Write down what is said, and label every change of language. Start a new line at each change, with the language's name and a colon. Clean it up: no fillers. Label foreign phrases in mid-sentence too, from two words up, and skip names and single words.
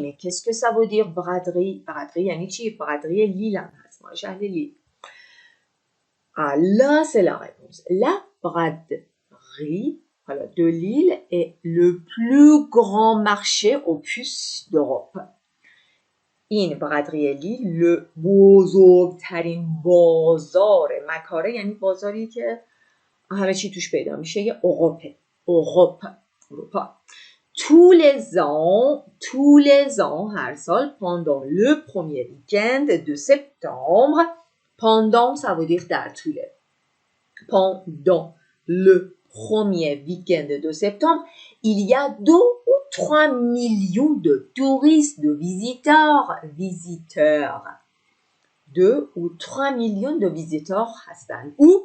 French: Mais qu'est-ce que ça veut dire braderie? Braderie,
Persian: یعنی چی?
French: Braderie Lille. Moi, j'allais lire. Ah, là, c'est la réponse. La braderie de Lille est le plus grand marché aux puces d'Europe.
Persian: این برادری لیل بزرگترین بازار مکاره یعنی بازاری که همه چی توش پیدا میشه یه اروپا.
French: tous les ans
Persian: هر سال
French: pendant le premier week-end de septembre pendant ça veut dire
Persian: در طوله
French: pendant le premier week-end de septembre, il y a 2 ou 3 millions de touristes, de visiteurs. 2 ou 3 millions de visiteurs هستند. Où?